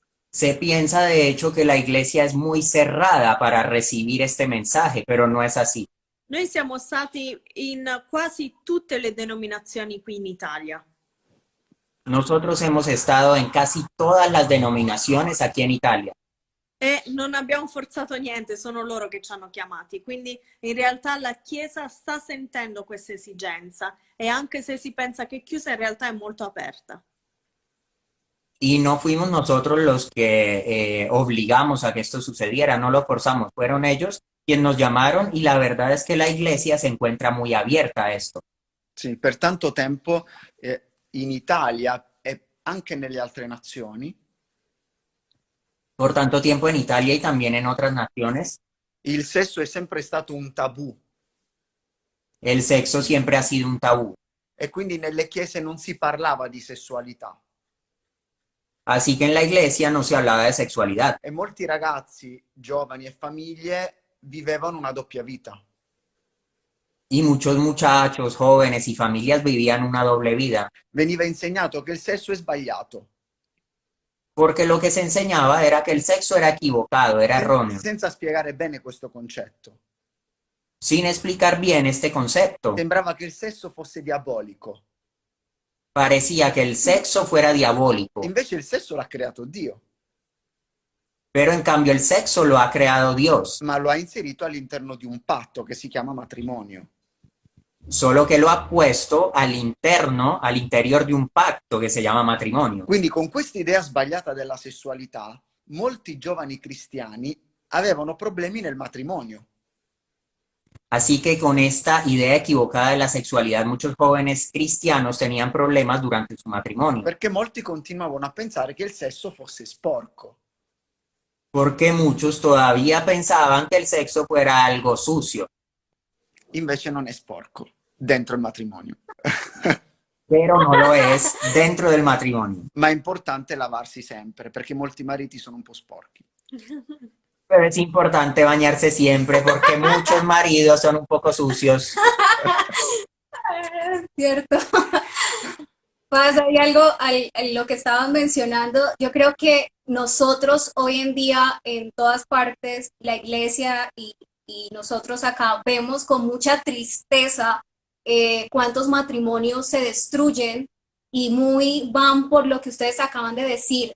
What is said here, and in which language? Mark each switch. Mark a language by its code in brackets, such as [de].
[es] Se piensa de hecho que la iglesia es muy cerrada para recibir este mensaje, pero no es así. [it] Noi siamo stati in quasi tutte le denominazioni qui in Italia. [es] Nosotros hemos estado en casi todas las denominaciones aquí en Italia. [it] E non abbiamo forzato niente, sono loro che ci hanno chiamati. Quindi in realtà la Chiesa sta sentendo questa esigenza e anche se si pensa che è chiusa, in realtà è molto aperta. [es] Y no fuimos nosotros los que obligamos a que esto sucediera, no lo forzamos, fueron ellos quienes nos llamaron y la verdad es que la iglesia se encuentra muy abierta a esto. [it] Sì, per tanto tempo in Italia e anche nelle altre nazioni [es] Por tanto tiempo en Italia y también en otras naciones, [it] il sesso è sempre stato un tabù [es] el sexo siempre ha sido un tabú. [it] e quindi nelle chiese non si parlava di sessualità. [es] Así que en la iglesia no se hablaba de sexualidad. [it] E molti ragazzi, giovani e famiglie vivevano una doppia vita. [es] Y muchos muchachos, jóvenes y familias vivían una doble vida, [it] Veniva insegnato che il sesso è sbagliato, [es] porque lo que se enseñaba era que el sexo era equivocado, era erróneo, [it] senza spiegare bene questo concetto. [es] sin explicar bien este concepto. [it] Sembrava che il sesso fosse diabolico. [es] Parecía que el sexo fuera diabólico, [it] Invece il sesso l'ha creato Dio, [es] pero en cambio el sexo lo ha creado Dios, [it] ma lo ha inserito all'interno di un patto che si chiama matrimonio. [es] solo que lo ha puesto al interno, al interior de un pacto que se llama matrimonio. [it] Quindi con questa idea sbagliata della sessualità, molti giovani cristiani avevano problemi nel matrimonio. [es] Así que con esta idea equivocada de la sexualidad, muchos jóvenes cristianos tenían problemas durante su matrimonio, [it] Perché molti continuavano a pensare che il sesso fosse sporco. [es] porque muchos todavía pensaban que el sexo fuera algo sucio, [it] Invece non è sporco dentro il matrimonio. [es] pero no lo es dentro del matrimonio. [it] Ma è importante lavarsi sempre, perché molti mariti sono un po' sporchi. [es] Pero es importante bañarse siempre porque muchos maridos son un poco sucios. Cierto. Pasa, hay algo, lo que estaban mencionando, yo creo que nosotros hoy en día en todas partes, la iglesia y nosotros acá vemos con mucha tristeza cuántos matrimonios se destruyen y muy van por lo que ustedes acaban de decir.